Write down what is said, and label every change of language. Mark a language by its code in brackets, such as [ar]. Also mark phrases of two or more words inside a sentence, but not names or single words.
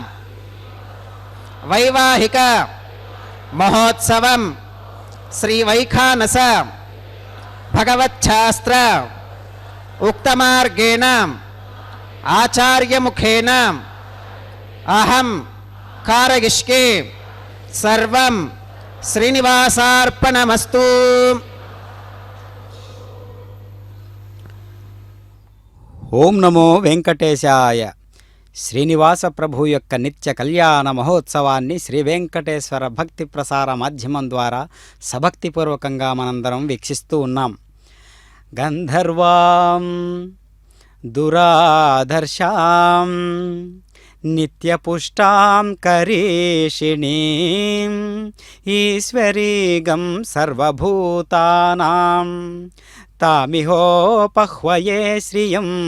[sa] वैवाहिक महोत्सवं श्री वैखानस भगवच्छास्त्र उक्तमार्गेण आचार्य मुखेन अहं कारयिष्ये सर्वं श्रीनिवासार्पणमस्तु. ओम नमो वेंकटेशाय. [te] శ్రీనివాస ప్రభు యొక్క నిత్య కళ్యాణ మహోత్సవాన్ని శ్రీ వెంకటేశ్వర భక్తి ప్రసార మాధ్యమం ద్వారా సభక్తిపూర్వకంగా మనందరం వీక్షిస్తూ ఉన్నాం. [sa] గంధర్వాం దురాధర్షాం నిత్యపుష్టాం కరీషిణీం ఈశ్వరీగం సర్వభూతానాం తామిహోపహ్వయే శ్రియం.